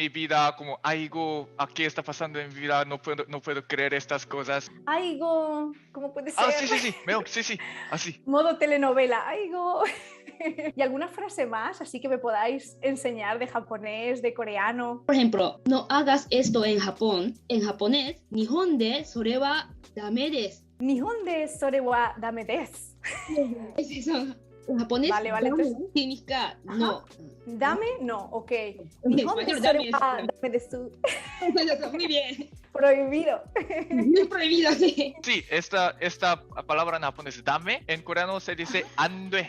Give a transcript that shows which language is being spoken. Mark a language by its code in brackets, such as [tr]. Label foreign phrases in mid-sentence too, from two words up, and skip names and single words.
[es] mi vida, como aigo, ¿qué está pasando en mi vida? No puedo creer estas cosas. Aigo. ¿Cómo puede ser? Sí, sí, así. Modo telenovela. Aigo. ¿Y alguna frase más así que me podáis enseñar de japonés, de coreano? Por ejemplo, no hagas esto en Japón. En japonés, [ja] 日本でそれはダメです. 日本でそれはダメです. [es] Es eso. En japonés, Vale, dame entonces- significa no. Dame, no, ok. En [ja] 日本で [es] español, sore dame wa es- [ja] ダメです. [es] Muy bien. Prohibido. Muy prohibido, sí. Sí, esta palabra en japonés dame, en coreano se dice ande.